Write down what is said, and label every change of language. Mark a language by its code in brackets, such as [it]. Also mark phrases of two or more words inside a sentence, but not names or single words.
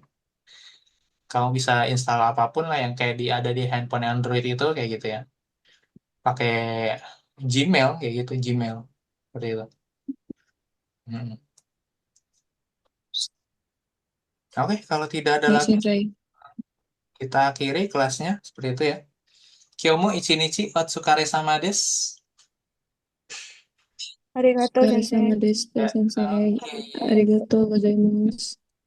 [id] Kamu bisa install apapun lah yang kayak ada di handphone Android itu kayak gitu ya. Pakai Gmail kayak gitu, Gmail. Seperti itu. Mm. Oke, kalau tidak ada Baik, lagi Sensei. kita akhiri kelasnya seperti itu ya. [ja] 今日も一日お疲れ様です. Arigato, O疲れ Sensei. 様でした、 [id] Ya, [ja] 先生。 [id] oke. [ja] ありがとうございます。